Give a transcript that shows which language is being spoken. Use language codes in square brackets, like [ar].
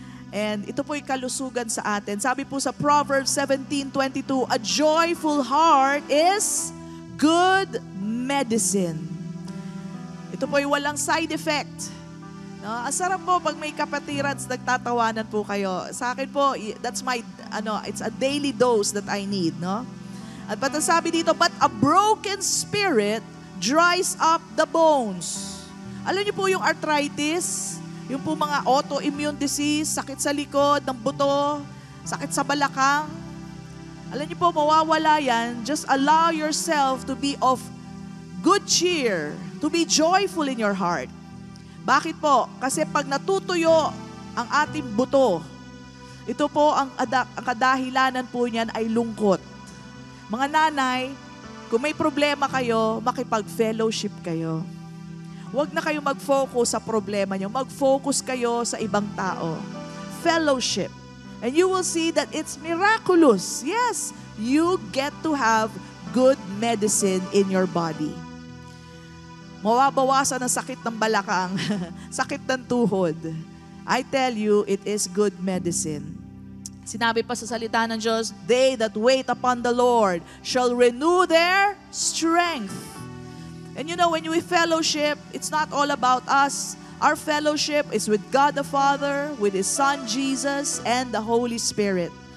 [tl] And ito po'y kalusugan sa atin. Sabi po sa [en] Proverbs 17:22, a joyful heart is good medicine. [tl] Ito po'y walang side effect. No? Ang sarap po pag may kapatiran, nagtatawanan po kayo. Sa akin po, [en] that's my, it's a daily dose that I need. No? [tl] At sabi dito, [en] but a broken spirit dries up the bones. [tl] Alam niyo po yung arthritis, yung po mga autoimmune disease, sakit sa likod, ng buto, sakit sa balakang. Alam niyo po, mawawala yan. [en] Just allow yourself to be of good cheer, to be joyful in your heart. [tl] Bakit po? Kasi pag natutuyo ang ating buto, ito po ang kadahilanan po niyan ay lungkot. Mga nanay, kung may problema kayo, makipag-fellowship kayo. Huwag na kayo mag-focus sa problema nyo. Mag-focus kayo sa ibang tao. [en] Fellowship. And you will see that it's miraculous. Yes, you get to have good medicine in your body. [tl] Mawabawasan ang sakit ng balakang, sakit ng tuhod. [en] I tell you, it is good medicine. [tl] Sinabi pa sa salita ng Diyos, [en] they that wait upon the Lord shall renew their strength. And you know, when we fellowship, it's not all about us. Our fellowship is with God the Father, with His Son Jesus, and the Holy Spirit.